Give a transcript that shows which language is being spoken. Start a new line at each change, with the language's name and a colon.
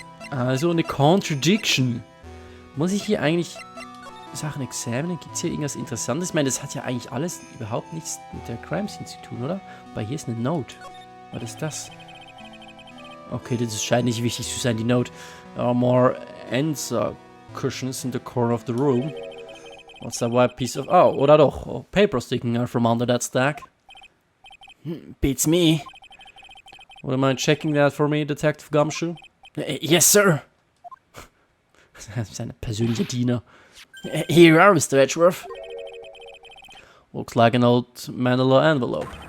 German: Also eine Contradiction. Muss ich hier eigentlich Sachen examinen? Gibt es hier irgendwas Interessantes? Ich meine, das hat ja eigentlich alles überhaupt nichts mit der Crime Scene zu tun, oder? Wobei hier ist eine Note. Was ist das? Okay, das scheint nicht wichtig zu sein, die Note.
English: There are more answer cushions in the corner of the room. What's that white piece of...
German: Oh, oder doch.
English: Oh, paper sticking out from under that stack. Beats me. Would you mind checking that for me, Detective Gumshoe? Yes, sir.
German: Seine persönliche Diener.
English: Here you are, Mr. Edgeworth. Looks like an old manila envelope.